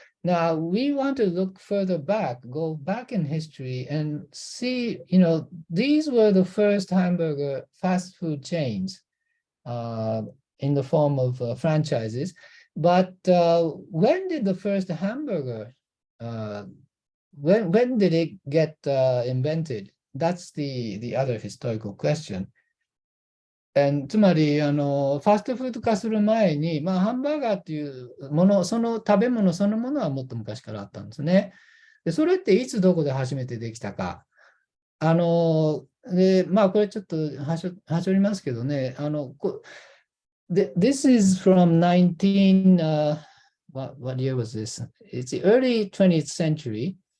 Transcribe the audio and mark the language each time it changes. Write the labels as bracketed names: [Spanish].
[English] Now, we want to look further back, go back in history and see, these were the first hamburger fast food chains in the form of franchises. But when did the first hamburger, when did it get invented? That's the other historical question. [Japanese] つまりファストフード化する前に、ハンバーガーっていうもの、その食べ物そのものはもっと昔からあったんですね。で、それっていつどこで初めてできたか。これちょっとはしょりますけどね、 [English] This is from what year was this? It's the early 20th century.